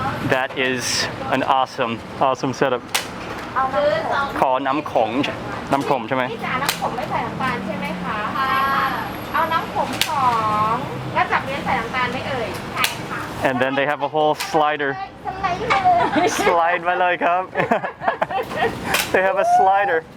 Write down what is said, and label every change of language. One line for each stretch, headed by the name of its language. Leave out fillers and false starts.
English: That is an awesome setup.
Thai: ขอน้ำขมใช่ไหม พี่จ๋าน้ำขมไม่ใส่น้ำตาลใช่ไหมคะเอาน้ำขม2แล้วจับเลี้ยงใส่น้ำตาลไหมเอ่ยใช่ค่ะ
English: And then they have a whole slider.
Thai: สไลด์เลย
English: Slide
Thai: มาเลยครับ
English: They have a slider.